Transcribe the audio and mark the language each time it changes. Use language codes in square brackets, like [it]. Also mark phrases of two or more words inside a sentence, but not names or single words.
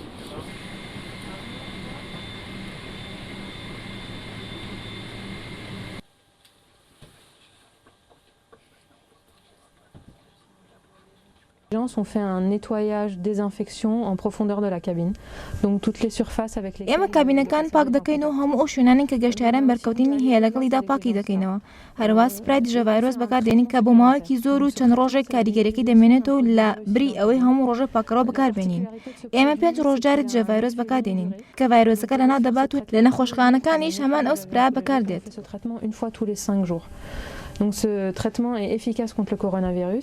[fr] Les gens ont fait un nettoyage, désinfection en profondeur de la cabine. Donc toutes les surfaces avec lesquelles... [ckb] ئێمە کابینەکان پاک دەکەین و هەموو ئەو شوێنانین کە گەشتیاران بەرکەوتنی هەیە لەگەڵیدا پاکی دەکەینەوە. هەروە سپرای دژە ڤایرۆس بەکاردێنین کە بۆ ماوەیەکی زۆر و چەند ڕۆژێک کاریگەریەکەی دەمێنێتەوە لە بری ئەوەی هەموو ڕۆژە پاکەڕەوە بەکاربێنین. ئێمە 5 ڕۆژ جارێک دژە ڤایرۆس بەکاردێنین کە ڤایرۆسەکە لەناو دەبات و لە نەخۆشخانەکانیش هەمان ئەو سپرایە بەکاردێت. [fr] Ce traitement une fois tous les 5 jours. Donc ce traitement est efficace contre le coronavirus.